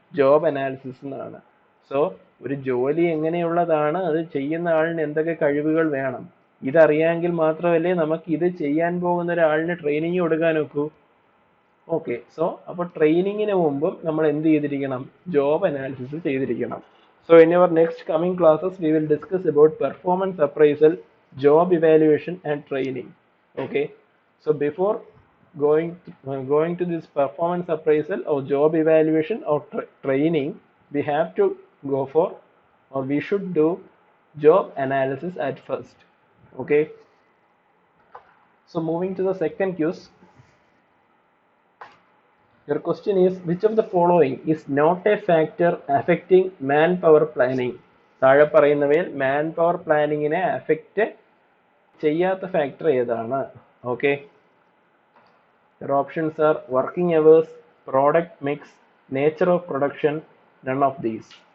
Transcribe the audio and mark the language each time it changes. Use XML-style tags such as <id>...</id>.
<ml>Job analysis എന്നാണ്. So ഒരു ജോലി എങ്ങനെയുള്ളതാണ്, അത് ചെയ്യുന്ന ആളിന് എന്തൊക്കെ കഴിവുകൾ വേണം, ഇതറിയാമെങ്കിൽ മാത്രമല്ലേ നമുക്ക് ഇത് ചെയ്യാൻ പോകുന്ന ഒരാളിന് ട്രെയിനിങ് കൊടുക്കാൻ ഒക്കൂ. ഓക്കെ. സോ അപ്പോൾ ട്രെയിനിങ്ങിന് മുമ്പും നമ്മൾ എന്ത് ചെയ്തിരിക്കണം? ജോബ് അനാലിസിസ് ചെയ്തിരിക്കണം.</ml> <en>So in our next coming classes we will discuss about performance appraisal, job evaluation and training. Okay. So before going to this performance appraisal or job evaluation or training, we have to go for, or we should do, job analysis at first. Okay. So moving to the second quiz. Your question is, which of the following is not a factor affecting manpower planning?</en> <ml>താഴെ പറയുന്നവയിൽ manpower പ്ലാനിങ്ങിനെ affect ചെയ്യാത്ത factor ഏതാണ്? Okay.</ml> <en>Your options are working hours, product mix, nature of production, none of these.</en>